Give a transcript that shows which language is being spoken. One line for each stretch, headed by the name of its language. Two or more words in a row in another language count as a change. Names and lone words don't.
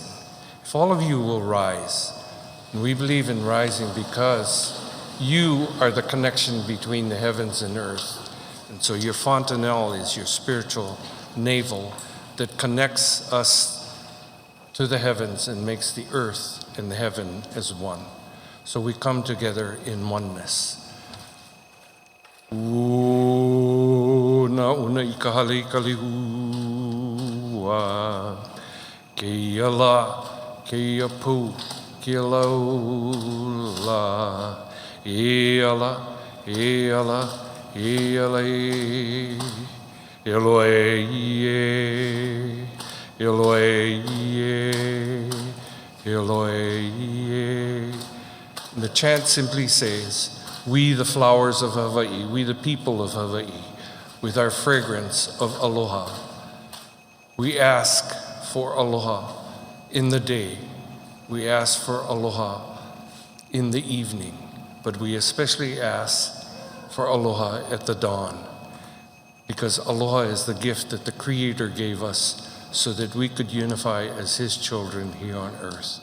English: If all of you will rise, and we believe in rising because you are the connection between the heavens and earth. And so your fontanelle is your spiritual navel that connects us to the heavens and makes the earth and the heaven as one. So we come together in oneness.
Hawaiian: Na una I ka hale ka lihua, ke ia la, ke ia pu, ke ia laula, ia la, ia la, ia la, Eloe, Eloe, Eloe.
English: And the chant simply says, we the flowers of Hawaii, we the people of Hawaii, with our fragrance of aloha, we ask for aloha in the day, we ask for aloha in the evening, but we especially ask for aloha at the dawn, because aloha is the gift that the Creator gave us so that we could unify as His children here on earth.